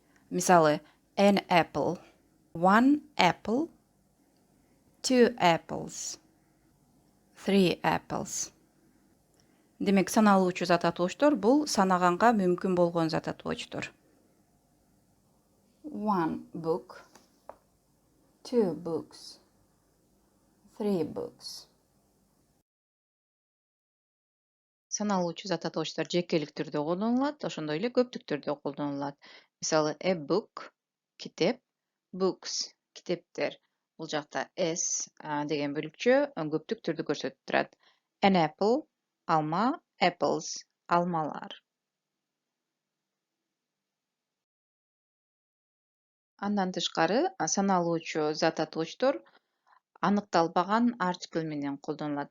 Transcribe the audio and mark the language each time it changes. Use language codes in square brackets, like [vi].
[ky] Мисалы, [en] an apple, one apple, two apples, three apples. [ky] Демек, саналуучу зататоочтор бул санаганга мүмкүн болгон зататоочтор. [en] One book, two books, three books. [ky] Саналуучу зататоочтор жекелик түрдө колдонулат, ошондой эле көптүк түрдө колдонулат. Мисалы, [en] a book [ky] китеп, [en] books [ky] китептер. Бул жакта s деген бөлүкчө көптүк түрдү көрсөтүп турат. [en] An apple [ky] алма, [en] apples [ky] алмалар. Андан тышкары саналуучу зататоочтор аныкталбаган артикль менен колдонулат.